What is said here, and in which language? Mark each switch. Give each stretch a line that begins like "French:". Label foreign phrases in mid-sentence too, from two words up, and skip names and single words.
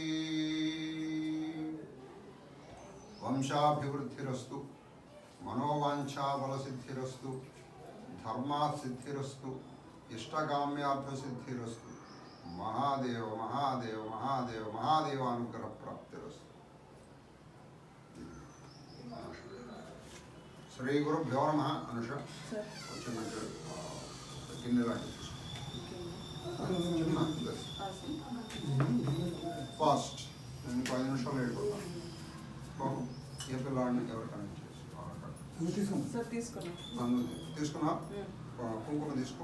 Sanskrit: वंशाभिवृद्धिरस्तु, मनोवाञ्छाबलसिद्धिरस्तु, धर्मासिद्धिरस्तु, इष्टकाम्यार्थसिद्धिरस्तु. महादेव महादेव महादेव महादेवानुग्रह प्राप्तिरस्तु. श्री गुरुभ्यो नमः.
Telugu: अनुष ఫాస్ట్ నేను 10 నిమిషాలు వెళ్ళిపోతాను. ఏ పిల్లాడిని ఎవరు కనెక్ట్ తీసుకున్నా కుంకుమ తీసుకో.